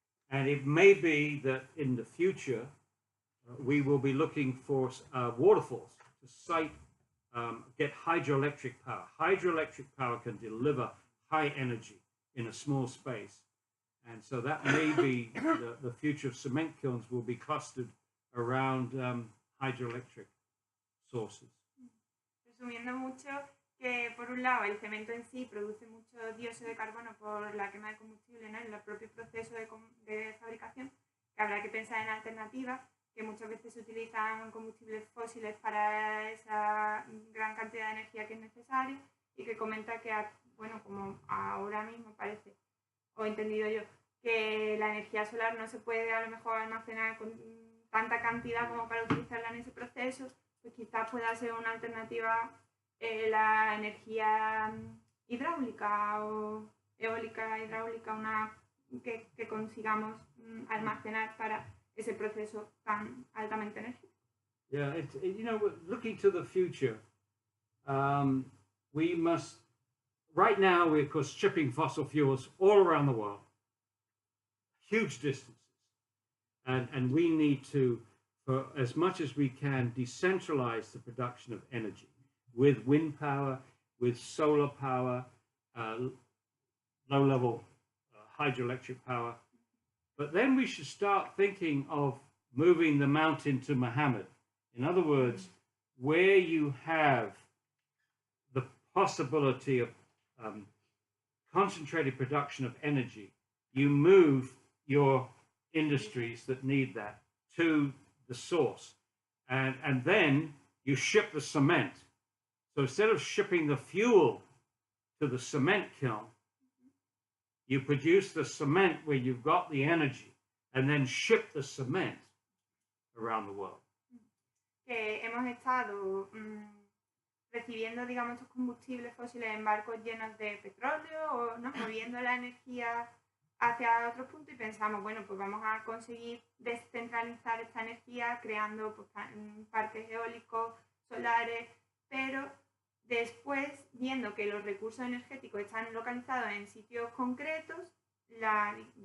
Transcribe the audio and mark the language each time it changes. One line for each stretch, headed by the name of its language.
English: And it may be that in the future, we will be looking for waterfalls to get hydroelectric power. Hydroelectric power can deliver high energy in a small space. And so that may be the future of cement kilns will be clustered around hydroelectric sources.
Spanish: Resumiendo mucho, que por un lado el cemento en sí produce mucho dióxido de carbono por la quema de combustible, ¿no? En el propio proceso de fabricación, que habrá que pensar en alternativas, que muchas veces se utilizan combustibles fósiles para esa gran cantidad de energía que es necesaria, y que comenta que, bueno, como ahora mismo parece, o he entendido yo, que la energía solar no se puede a lo mejor almacenar con tanta cantidad como para utilizarla en ese proceso, pues quizás pueda ser una alternativa la energía hidráulica o eólica hidráulica, que consigamos almacenar para ese proceso tan altamente energético.
English: Yeah, you know, looking to the future, we must, right now we're of course shipping fossil fuels all around the world, huge distances, and we need to, for as much as we can, decentralize the production of energy with wind power, with solar power, low-level hydroelectric power. But then we should start thinking of moving the mountain to Muhammad. In other words, where you have the possibility of concentrated production of energy, you move your industries that need that to the source. And then you ship the cement. So instead of shipping the fuel to the cement kiln, you produce the cement where you've got the energy and then ship the cement around the world.
Spanish: Que hemos estado recibiendo, digamos, estos combustibles fósiles en barcos llenos de petróleo o, ¿no?, moviendo la energía hacia otro punto, y pensamos, bueno, pues vamos a conseguir descentralizar esta energía creando pues, parques eólicos, solares, pero después, viendo que los recursos energéticos están localizados en sitios concretos, la